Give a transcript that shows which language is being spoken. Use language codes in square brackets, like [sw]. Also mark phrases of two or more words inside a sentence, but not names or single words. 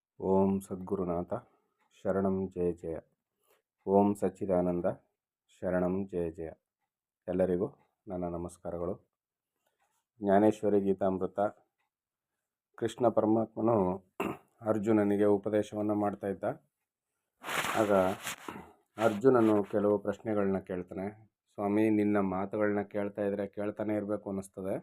[sa] ಓಂ ಸದ್ಗುರುನಾಥ ಶರಣಂ ಜಯ ಜಯ. ಓಂ ಸಚ್ಚಿದಾನಂದ ಶರಣಂ ಜಯ ಜಯ. [kn] ಎಲ್ಲರಿಗೂ ನನ್ನ ನಮಸ್ಕಾರಗಳು. ಜ್ಞಾನೇಶ್ವರಿ ಗೀತಾಮೃತ. ಕೃಷ್ಣ ಪರಮಾತ್ಮನು ಅರ್ಜುನನಿಗೆ ಉಪದೇಶವನ್ನು ಮಾಡ್ತಾ ಇದ್ದ. ಆಗ ಅರ್ಜುನನು ಕೆಲವು ಪ್ರಶ್ನೆಗಳನ್ನ ಕೇಳ್ತಾನೆ. ಸ್ವಾಮಿ, ನಿನ್ನ ಮಾತುಗಳನ್ನ ಕೇಳ್ತಾ ಇದ್ರೆ ಕೇಳ್ತಾನೆ ಇರಬೇಕು ಅನ್ನಿಸ್ತದೆ.